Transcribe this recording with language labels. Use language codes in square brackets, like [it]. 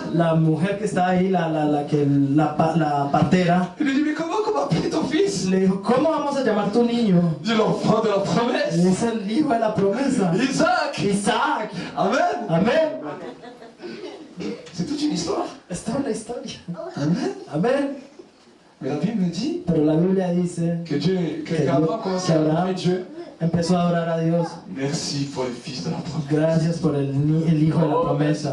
[es] la mujer que estaba ahí, la partera, [fr] il lui dit, mais comment appeler ton fils? [es] le dijo, ¿cómo vamos a llamar tu niño? [fr] Il dit, l'enfant de la promesse. [es] Es el hijo de la promesa. [fr] Isaac. [es] Isaac. [fr] Amen. [es] Amén. [fr] C'est toute une histoire. [es] Esta es la historia. [fr] Amen. [es] Amén. [fr] Mais la Bible me dit [es] Pero la Biblia dice [fr] que Dieu, [es] Que [fr] qu'Abraham commençait à [es] Abraham- [fr] adorer Dieu. [es] empezó a adorar a Dios. [fr] Merci pour le fils de la promesse. [es] Gracias por el hijo de la promesa.